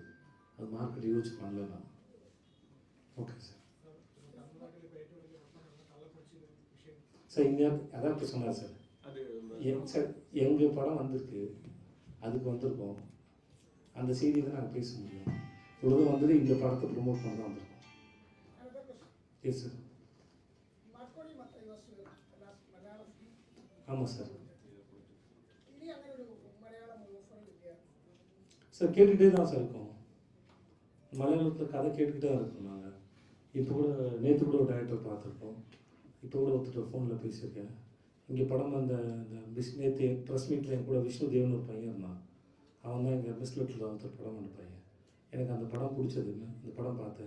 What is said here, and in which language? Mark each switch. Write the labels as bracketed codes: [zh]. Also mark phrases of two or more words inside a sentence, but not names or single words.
[ta] அது மார்க்கெட் யூஸ் பண்ணல நான். ஓகே சார். விஷயம். சார் இங்கே அதான் இப்போ சொன்னார் சார். சார் எங்கள் படம் வந்திருக்கு, அதுக்கு வந்திருக்கோம், அந்த செய்தி தான் நாங்கள் பேச முடியும். இவ்வளோ வந்தது இந்த படத்தை ப்ரொமோட் பண்ண தான் வந்திருக்கோம். [en] Another question. [ta] எஸ் சார். [en] Marconi Mattai was last Malayalam. [ta] ஆமாம் சார். [ml] இனி അങ്ങനെ ഒരു മലയാളം ഓഫർ കിട്ടിയ [ta] சார் கேட்டுகிட்டே தான் சார் இருக்கோம். மலையாளத்தில் கதை கேட்டுக்கிட்டே தான் இருக்கோம் நாங்கள். இப்போ கூட நேற்று கூட ஒரு டைரக்டர் பார்த்துருக்கோம். இப்போ கூட ஒருத்தர் ஃபோனில் பேசியிருக்கேன். இங்கே படம் அந்த நேற்று [en] press meet [ta] என் கூட விஷ்ணு தேவன் ஒரு பையன் இருந்தான். அவன் தான் எங்கள் மிஸ்லெட்டில் ஒருத்தர் படம் பண்ண பையன். எனக்கு அந்த படம் பிடிச்சதுன்னு இந்த படம் பார்த்தேன்.